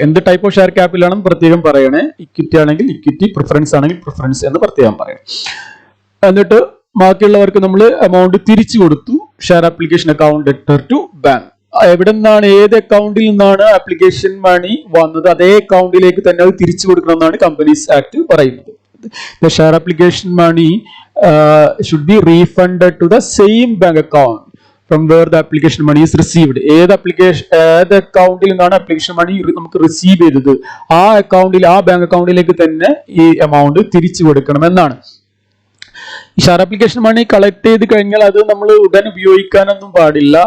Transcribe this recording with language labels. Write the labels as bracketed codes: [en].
[ml] എന്ത് type of share capital ആണെന്ന് പ്രത്യേകം പറയണേ. ഇക്വിറ്റി ആണെങ്കിൽ ഇക്വിറ്റി, പ്രിഫറൻസ് ആണെങ്കിൽ പ്രിഫറൻസ് എന്ന് പ്രത്യേകം പറയണം. എന്നിട്ട് ബാക്കിയുള്ളവർക്ക് നമ്മൾ എമൗണ്ട് തിരിച്ചു കൊടുത്തു, [en] Share application account debtor to bank. [ml] എവിടെ നിന്നാണ്, ഏത് അക്കൗണ്ടിൽ നിന്നാണ് ആപ്ലിക്കേഷൻ മണി വന്നത് അതേ അക്കൗണ്ടിലേക്ക് തന്നെ അത് തിരിച്ചു കൊടുക്കണം എന്നാണ് കമ്പനീസ് ആക്ട് പറയുന്നത്. [en] The share application money should be refunded to the same bank account from where the application money is received. [ml] ഏത് അക്കൗണ്ടിൽ നിന്നാണ് ആപ്ലിക്കേഷൻ മണി നമുക്ക് റിസീവ് ചെയ്തത്, ആ അക്കൗണ്ടിൽ, ആ ബാങ്ക് അക്കൗണ്ടിലേക്ക് തന്നെ ഈ എമൗണ്ട് തിരിച്ചു കൊടുക്കണം എന്നാണ്. ഈ ഷെയർ ആപ്ലിക്കേഷൻ മണി കളക്ട് ചെയ്ത് കഴിഞ്ഞാൽ അത് നമ്മൾ ഉടൻ ഉപയോഗിക്കാനൊന്നും പാടില്ല.